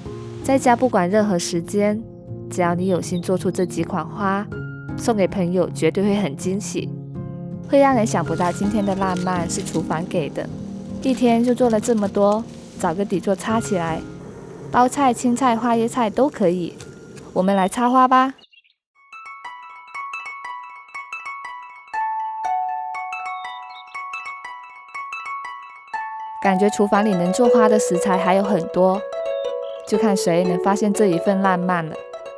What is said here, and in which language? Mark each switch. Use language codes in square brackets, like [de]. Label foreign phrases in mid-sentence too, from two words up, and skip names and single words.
[zh] 在家不管任何時間，只要你有心做出這幾款花，送給朋友絕對會很驚喜，會讓人想不到今天的浪漫是廚房給的。一天就做了這麼多，找個底座插起來，包菜、青菜、花椰菜都可以。我們來插花吧！感覺廚房裡能做花的食材還有很多，就看誰能發現這一份浪漫了。